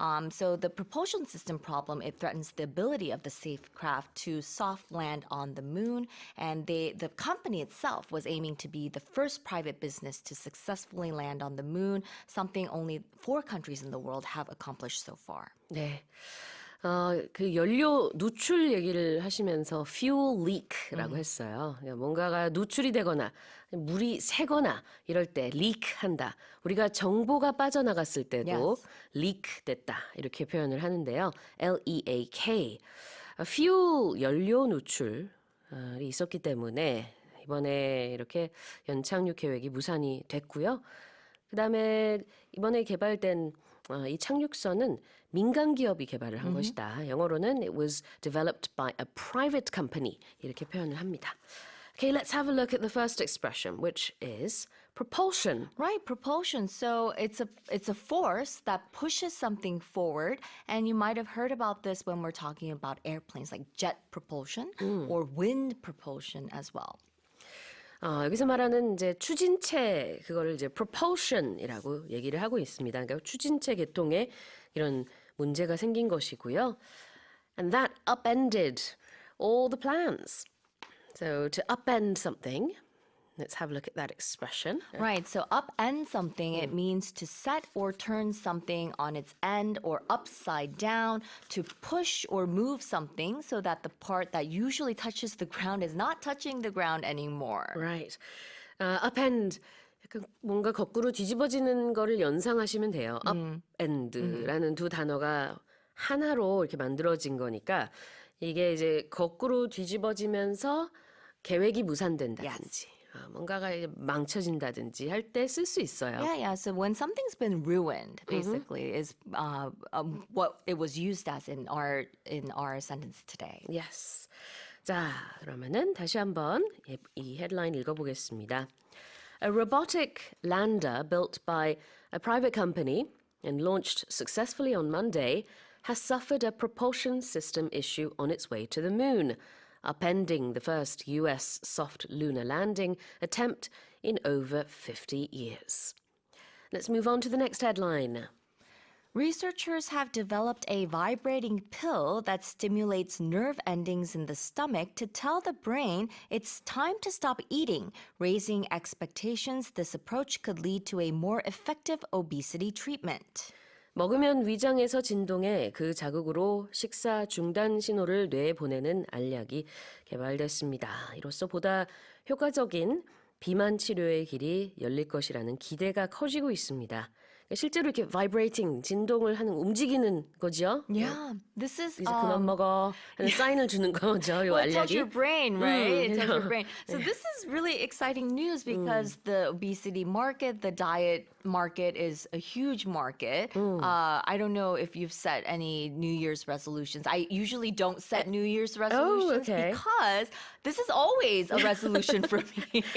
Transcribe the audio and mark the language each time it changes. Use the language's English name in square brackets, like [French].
[English] So the propulsion system problem, it threatens the ability of the spacecraft to soft land on the moon. And the company itself was aiming claiming to be the first private business to successfully land on the moon, something only 4 countries in the world have accomplished so far. [Korean] 네. 그 연료 누출 얘기를 하시면서 [English] fuel leak [Korean] 라고 했어요. 뭔가가 누출이 되거나 물이 새거나 이럴 때 leak한다. 우리가 정보가 빠져나갔을 때도 [English] Yes. [Korean] leak 됐다. 이렇게 표현을 하는데요. [English] L-E-A-K. [Korean] fuel 연료 누출이 있었기 때문에 이번에 이렇게 연착륙 계획이 무산이 됐고요. 그다음에 이번에 개발된 이 착륙선은 민간 기업이 개발을 한 것이다. 영어로는 [English] it was developed by a private company [Korean] 이렇게 표현을 합니다. [English] Okay, let's have a look at the first expression, which is propulsion. Right, propulsion. So it's a force that pushes something forward, and you might have heard about this when we're talking about airplanes, like jet propulsion or wind propulsion as well. [Korean] 여기서 말하는 이제 추진체 그거를 이제 propulsion이라고 얘기를 하고 있습니다. 그러니까 추진체 계통에 이런 문제가 생긴 것이고요. [English] And that upended all the plans. So to upend something, let's have a look at that expression. Right, so upend something, it means to set or turn something on its end or upside down, to push or move something so that the part that usually touches the ground is not touching the ground anymore. Right. [Korean] upend 약간 뭔가 거꾸로 뒤집어지는 거를 연상하시면 돼요. upend라는 두 단어가 하나로 이렇게 만들어진 거니까 이게 이제 거꾸로 뒤집어지면서 계획이 무산된다든지 뭔가가 이제 망쳐진다든지 할 때 쓸 수 있어요. [English] Yeah. So when something's been ruined, basically, is what it was used as in our sentence today. Yes. [Korean] 자, 그러면은 다시 한번 이 헤드라인 읽어보겠습니다. [English] A robotic lander built by a private company and launched successfully on Monday has suffered a propulsion system issue on its way to the moon, upending the first US soft lunar landing attempt in over 50 years. Let's move on to the next headline. Researchers have developed a vibrating pill that stimulates nerve endings in the stomach to tell the brain it's time to stop eating, raising expectations this approach could lead to a more effective obesity treatment. [Korean] 먹으면 위장에서 진동해 그 자극으로 식사 중단 신호를 뇌에 보내는 알약이 개발됐습니다. 이로써 보다 효과적인 비만 치료의 길이 열릴 것이라는 기대가 커지고 있습니다. 실제로 이렇게 vibrating, 진동을 하는 움직이는 거죠. [English] Yeah, this is [Korean] 이제 그만 먹어 하는 사인을 주는 거죠. 이 [English] well, it tells [Korean] 알약이. [English] your brain, right? It tells your brain. So this is really exciting news because the obesity market, the diet market is a huge market. I don't know if you've set any New Year's resolutions. I usually don't set New Year's resolutions okay. because this is always a resolution for me.